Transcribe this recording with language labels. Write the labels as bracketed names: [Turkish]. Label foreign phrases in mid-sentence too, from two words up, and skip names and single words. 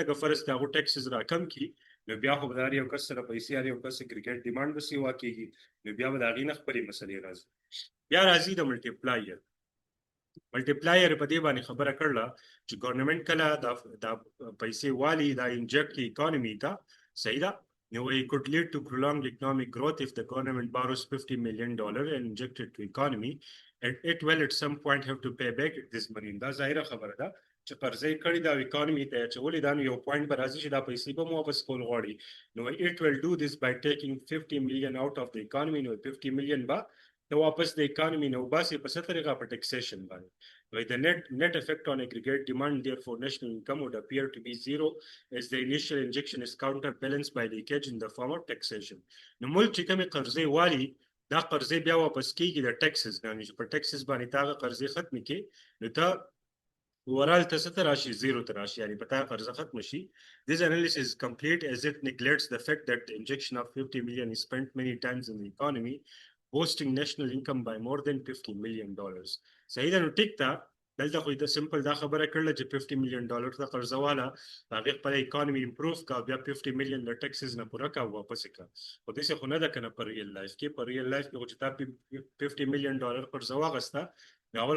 [Pashto] که فرض د هغو ټیکسز راکم کړي نو بیا خو به د هر یو کس سره پیسې، هر یو کس [English] aggregate demand [Pashto] به سیوا کېږي، نو بیا به د هغې نه خپلې مسلې راځي. بیا راځي د ملټیپلایر. ملټیپلایر په دې باندې خبره کړله چې ګورنمنټ کله دا پیسې والی دا انجیکټ کی اکانومي ته. صحیح ده. نو [English] it could lead to prolonged economic growth if the government borrows $50 million and inject it to economy, and it will at some point have to pay back this money. [Pashto] دا ظاهره خبره ده چې قرضې کړي دا اکانومي ته اچولې، دا نو یو پوینټ به راځي چې دا پیسې به مو واپس کول غواړي. نو [English] it will do this by taking 50 million out of the economy. [Pashto] نو 50 million به ته واپس د اکانومي نه وباسي په څه طریقه؟ په ټیکسیشن باندې. [English] The net effect on aggregate demand, therefore national income, would appear to be zero as the initial injection is counterbalanced by leakage in the form of taxation. [Pashto] نو ملک چې کومې قرضې والي دا قرضې بیا واپس کیږي د ټیکسز نه، چې په ټیکسز باندې تا هغه قرضې ختمې کړي نو ته اورال ته څه ته راشي؟ زیرو ته راشي، یعنې په تا قرضه ختمه شي. [English] This analysis is complete as it neglects the fact that the injection of 50 million is spent many times in the economy boasting national income by more than $50 million. [Pashto] صحیح ده نو ټیک ده دلته خو د سمپل دا خبره کړله چې $50 million د قرضه والا هغه خپل اکانومي امپروف کا بیا $50 million د ټیکسز نه پوره کا واپس کا خو دې څه خو نه ده کنه پر [English] real life [Pashto] کې پر [English] real life [Pashto] کې چې تا $50 million قرضه واغسته اول